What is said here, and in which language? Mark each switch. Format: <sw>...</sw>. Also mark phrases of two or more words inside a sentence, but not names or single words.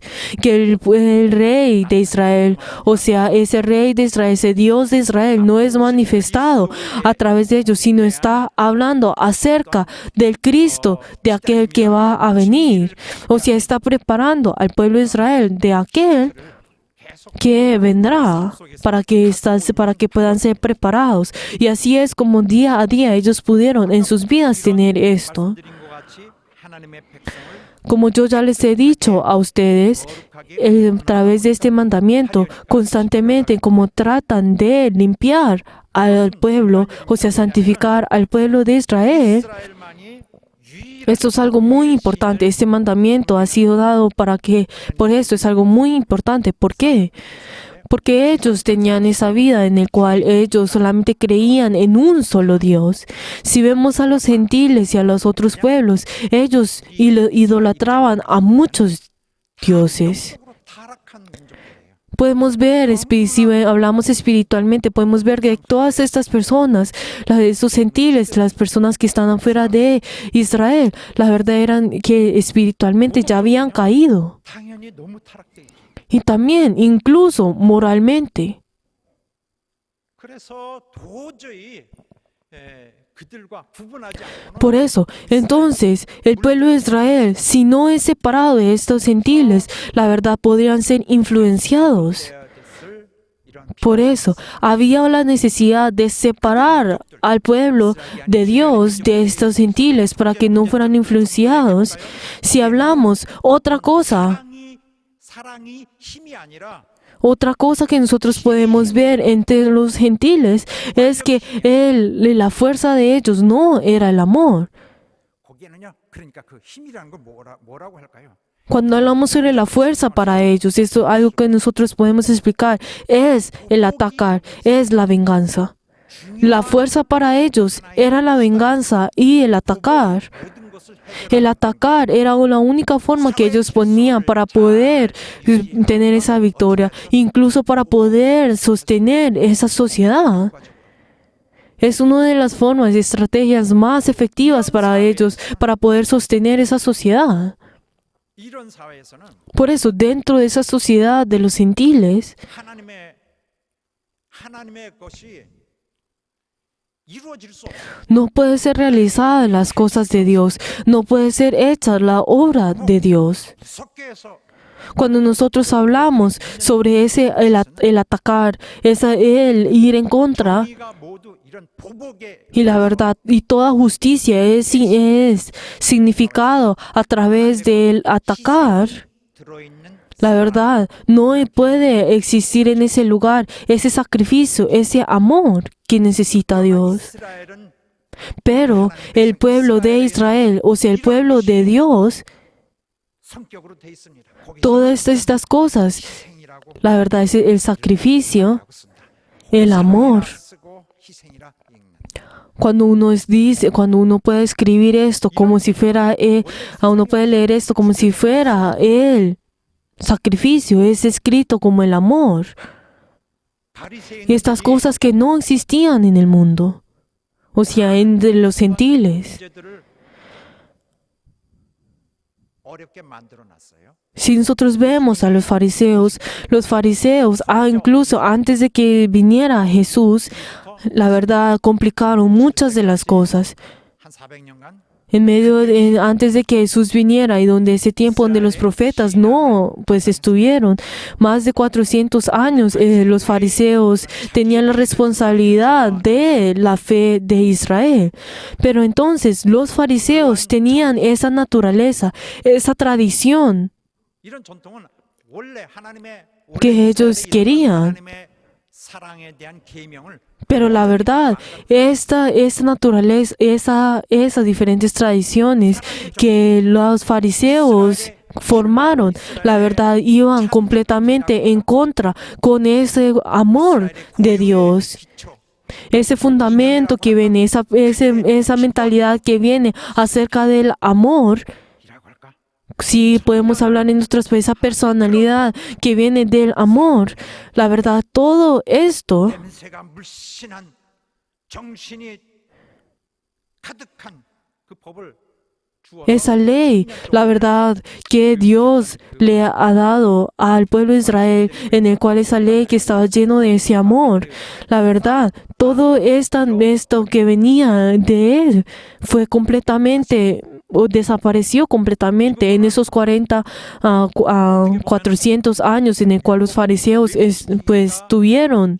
<es>Que el rey de Israel, o sea, ese rey de Israel, ese Dios de Israel no es manifestado a través de ellos, sino está hablando acerca del Cristo, de aquel que va a venir. O sea, está preparando al pueblo de Israel de aquel que vendrá para que puedan ser preparados. Y así es como día a día ellos pudieron en sus vidas tener esto.</es> <ko>드린 것 같이 하나님의 백성을</ko> <es>Como yo ya les he dicho a ustedes, a través de este mandamiento, constantemente como tratan de limpiar al pueblo, o sea, santificar al pueblo de Israel,</es> <ko>이스라엘만이 유일한</ko> <es>esto es algo muy importante. Este mandamiento ha sido dado por esto es algo muy importante. ¿Por qué? Porque ellos tenían esa vida en la cual ellos solamente creían en un solo Dios. Si vemos a los gentiles y a los otros pueblos, ellos idolatraban a muchos dioses.</es> <ko>적으로 타락한 민족들이에요.</ko> <es>Podemos ver, si hablamos espiritualmente, podemos ver que todas estas personas, esos gentiles, las personas que están afuera de Israel, la verdad eran que espiritualmente ya habían caído.</es> <ko>당연히 너무 타락돼 있죠.</ko> <es>Y también, incluso moralmente.</es> <ko>그래서 도저히 그들과 구분하지 않고는</ko> <es>Por eso, entonces, el pueblo de Israel, si no es separado de estos gentiles, la verdad podrían ser influenciados.</es> <ko>해야 됐을 이런</ko> <es>Por eso, había la necesidad de separar al pueblo de Dios de estos gentiles para que no fueran influenciados. Si hablamos otra cosa</es> <ko>사랑이 힘이 아니라</ko> <es>Otra cosa que nosotros podemos ver entre los gentiles es que la fuerza de ellos no era el amor.</es> <ko>거기에는요. 그러니까 그 힘이라는 걸 뭐라고 할까요?</ko> <es>Cuando hablamos sobre la fuerza para ellos, esto es algo que nosotros podemos explicar, es el atacar, es la venganza. La fuerza para ellos era la venganza y el atacar.</es> <ko>모든 것을</ko> <es>El atacar era la única forma que ellos ponían para poder tener esa victoria, incluso para poder sostener esa sociedad. Es una de las formas y estrategias más efectivas para ellos, para poder sostener esa sociedad.</es> <ko>이런 사회에서는</ko> <es>Por eso, dentro de esa sociedad de los gentiles,</es> <ko>하나님의 것이 이루어질 수 없어요.</ko> <es>no puede ser realizada las cosas de Dios, no puede ser hecha la obra de Dios.</es> <ko>무섭게 해서</ko> <es>Cuando nosotros hablamos sobre el atacar, el ir en contra,</es> <ko>우리가 모두 이런 보복의</ko> <es>y la verdad, y toda justicia es significado a través del atacar,</es> <ko>들어있는</ko> <es>la verdad, no puede existir en ese lugar ese sacrificio, ese amor que necesita Dios.</es> <ko>이스라엘은</ko> <es>Pero el pueblo de Israel, o sea, el pueblo de Dios,</es> <ko>성격으로 돼 있습니다. 거기서</ko> <es>todas estas cosas,</es> <ko>희생이라고</ko> <es>la verdad es el sacrificio,</es> <ko>하고 있습니다.</ko> <es>el amor.</es> <ko>쓰고 희생이라 읽는.</ko> <es>Cuando uno puede escribir esto como si fuera uno puede leer esto como si fuera el sacrificio, es escrito como el amor. Y estas cosas que no existían en el mundo, o sea, entre los gentiles.</es> <ko>문제들을 어렵게 만들어 놨어요.</ko> <es>Si nosotros vemos a los fariseos, incluso antes de que viniera Jesús, la verdad, complicaron muchas de las cosas.</es> <ko>한 400년간</ko> <es>Antes de que Jesús viniera y donde ese tiempo donde los profetas no, pues estuvieron, más de 400 años, los fariseos tenían la responsabilidad de la fe de Israel. Pero entonces los fariseos tenían esa naturaleza, esa tradición</es> <ko>이런 전통은 원래 하나님의</ko> <es>que ellos querían.</es> <ko>하나님의 사랑에 대한 계명을</ko> <es>Pero la verdad, esta naturaleza, esas diferentes tradiciones que los fariseos formaron, la verdad, iban completamente en contra con ese amor de Dios. Ese fundamento que viene, esa mentalidad que viene acerca del amor.</es> <ko>이라고 할까?</ko> <es>Sí, podemos hablar en esa personalidad que viene del amor. La verdad, todo esto,</es> <ko>냄새가 물씬한 정신이 가득한 그 법을 주어서</ko> <es>esa ley, la verdad que Dios le ha dado al pueblo de Israel, en el cual esa ley que estaba lleno de ese amor, la verdad, todo esto que venía de él fue completamente o desapareció completamente en esos 400 años en el cual los fariseos pues tuvieron</es>